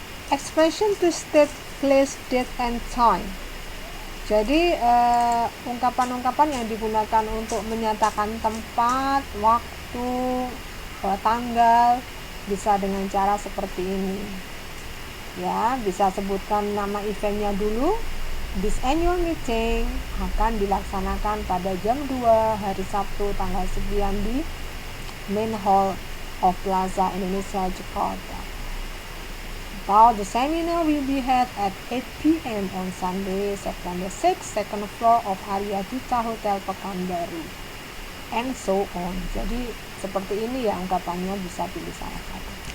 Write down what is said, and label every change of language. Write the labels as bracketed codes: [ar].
[en] Expression to state place, date, and time. [id] Jadi ungkapan-ungkapan yang digunakan untuk menyatakan tempat, waktu, tanggal bisa dengan cara seperti ini. Ya, bisa sebutkan nama eventnya dulu. [en] This annual meeting [id] akan dilaksanakan pada jam 2 hari Sabtu tanggal 9 di Main Hall of Plaza Indonesia, Jakarta. [en] The seminar will be held at 8 p.m. on Sunday, September 6, second floor of Aryadita Hotel Pekanbaru, and so on. [id] Jadi seperti ini ya ungkapannya, bisa pilih salah satu.